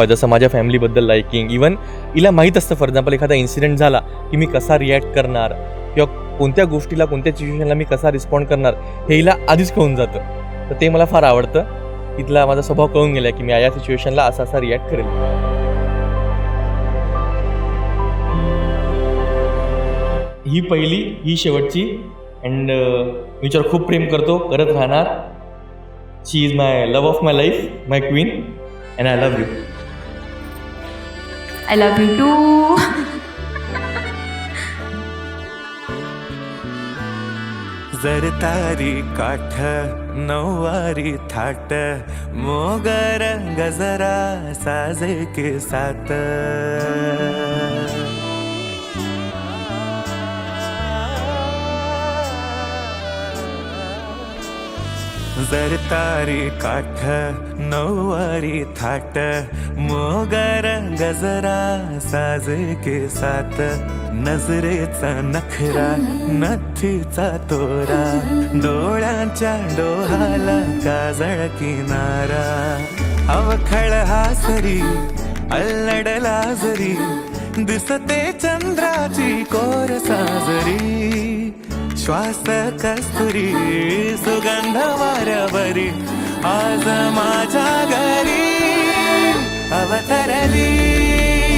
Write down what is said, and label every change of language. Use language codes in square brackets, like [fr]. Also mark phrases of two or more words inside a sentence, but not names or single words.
[mr] जसं माझ्या फॅमिलीबद्दल लाईकिंग. इवन हिला माहीत असतं [en] for example [mr] एखादा इन्सिडेंट झाला की मी कसा रिॲक्ट करणार किंवा कोणत्या गोष्टीला कोणत्या सिच्युएशनला मी कसा रिस्पॉन्ड करणार हे हिला आधीच कळून जातं. तर ते मला फार आवडतं. तिथला माझा स्वभाव कळून गेला की मी या सिच्युएशनला असा रिॲक्ट करेल. ही पहिली, ही शेवटची. अँड मी हिच्यावर खूप प्रेम करत राहणार. [en] She is my love of my life, my queen, and I love you. I love you too. [mr] जरतारी काठ नऊवारी थाट मोगर गजरा साजे के साथ. जरतारी काठ नऊवारी थाट मोगर गजरा साजे के साथ. नजरेचा नखरा नथीचा तोरा डोळ्यांच्या डोहाला काजळ किनारा. अवखळ हासरी अल्लडला जरी दिसते चंद्राची कोर साजरी. श्वास कस्तुरी सुगंध वाऱ्यावरी आज माझ्या घरी अवतरली.